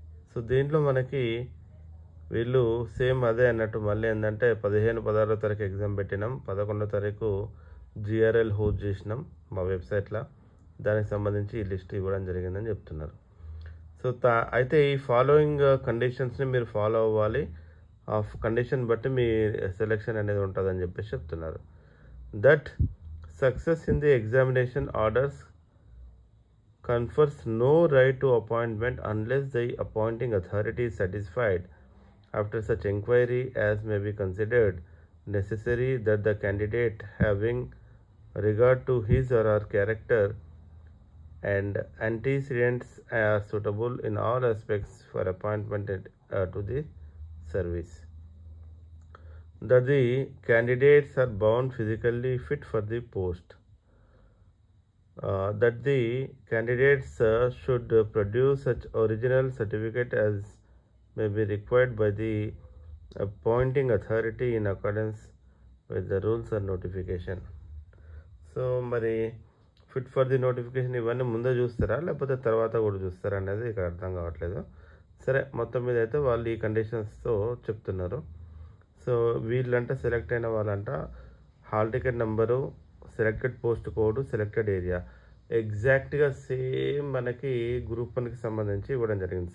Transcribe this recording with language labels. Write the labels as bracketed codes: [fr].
[te] So దీంట్లో మనకి వీళ్ళు సేమ్ అదే అన్నట్టు మళ్ళీ ఏంటంటే 15-16 తారీఖు ఎగ్జామ్ పెట్టినాం, 11వ తారీఖు జిఆర్ఎల్ హోస్ట్ చేసినాం మా వెబ్సైట్లో. దానికి సంబంధించి ఈ లిస్ట్ ఇవ్వడం జరిగిందని చెప్తున్నారు. సో అయితే ఈ ఫాలోయింగ్ కండిషన్స్ని మీరు ఫాలో అవ్వాలి. ఆ కండిషన్ బట్టి మీ సెలెక్షన్ అనేది ఉంటుందని చెప్పేసి చెప్తున్నారు. [en] That success in the examination orders confers no right to appointment unless the appointing authority is satisfied after such inquiry as may be considered necessary that the candidate, having regard to his or her character and antecedents, are suitable in all aspects for appointment to the service, that the candidates are bound physically fit for the post, that the candidates should produce such original certificate as may be required by the appointing authority in accordance with the rules or notification. [te] So మరి fit for the notification ఇవన్నీ ముందే చూస్తారా లేకపోతే తర్వాత కూడా చూస్తారా అనేది ఇక్కడ అర్థం కావట్లేదు. సరే, మొత్తం మీద అయితే వాళ్ళు ఈ కండిషన్స్తో చెప్తున్నారు. సో వీళ్ళంట సెలెక్ట్ అయిన వాళ్ళంట hall ticket number, selected post code, selected area ఎగ్జాక్ట్గా సేమ్ మనకి గ్రూప్ 1కి సంబంధించి ఇవ్వడం జరిగింది.